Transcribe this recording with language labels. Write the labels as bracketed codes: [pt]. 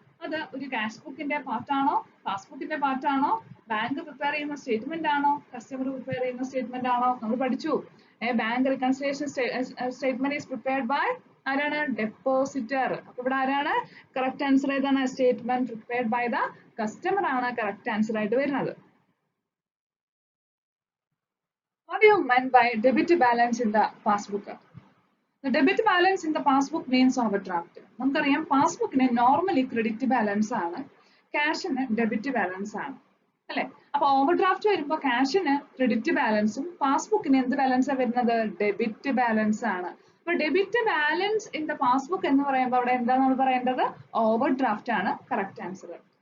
[ml] അത് ഒരു ക്യാഷ് ബുക്കിന്റെ പാർട്ടാണോ, പാസ്ബുക്കിന്റെ പാർട്ടാണോ, ബാങ്ക് പ്രിപ്പയർ ചെയ്യുന്ന സ്റ്റേറ്റ്മെന്റ് ആണോ, കസ്റ്റമർ പ്രിപ്പയർ ചെയ്യുന്ന സ്റ്റേറ്റ്മെന്റ് ആണോ. നമ്മൾ പഠിച്ചു bank reconciliation statement is prepared by ആരാണ്, ഡെപ്പോസിറ്റർ. അപ്പൊ ഇവിടെ ആരാണ് കറക്റ്റ് ആൻസർ ഏതാണ്, statement prepared by the customer ആണ് കറക്റ്റ് ആൻസർ ആയിട്ട് വരുന്നത്. [en] What do you mean by debit balance in the passbook? The debit balance in the passbook means overdraft. [ml] നമുക്കറിയാം പാസ്ബുക്കിന് normally credit balance ആണ്, ക്യാഷിന് debit balance ആണ് അല്ലെ. അപ്പൊ over draft വരുമ്പോൾ ക്യാഷിന് credit ബാലൻസും പാസ്ബുക്കിന് എന്ത് ബാലൻസാണ് വരുന്നത്, ഡെബിറ്റ് ബാലൻസ് ആണ്. അപ്പൊ debit balance in the passbook എന്ന് പറയുമ്പോൾ അവിടെ എന്താ നമ്മൾ പറയേണ്ടത്, ഓവർ ഡ്രാഫ്റ്റ് ആണ് കറക്റ്റ് ആൻസർ.